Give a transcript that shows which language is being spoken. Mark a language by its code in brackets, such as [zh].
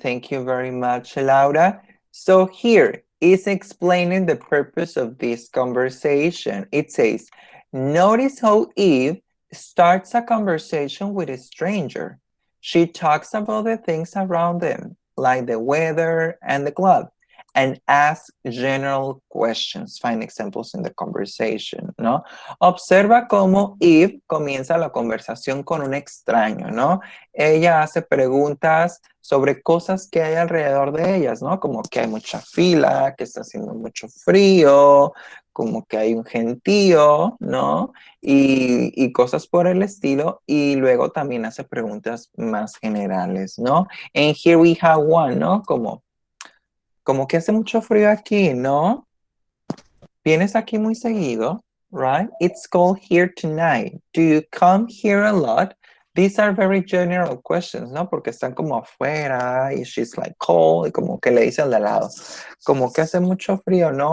[en] Thank you very much, Laura. So here is explaining the purpose of this conversation. It says, notice how Eve starts a conversation with a stranger. She talks about the things around them, like the weather and the club, and asks general questions. Find examples in the conversation, ¿no? [es] Observa cómo Eve comienza la conversación con un extraño, ¿no? Ella hace preguntas sobre cosas que hay alrededor de ellas, ¿no? Como que hay mucha fila, que está haciendo mucho frío, como que hay un gentío, ¿no? Y cosas por el estilo. Y luego también hace preguntas más generales, ¿no? [en] And here we have one, [es] ¿no? Como que hace mucho frío aquí, ¿no? ¿Vienes aquí muy seguido? [en] Right? It's cold here tonight. Do you come here a lot? These are very general questions, ¿no? [es] Porque están como afuera y [en] she's like cold [es] y como que le dice al de al lado, como que hace mucho frío, ¿no?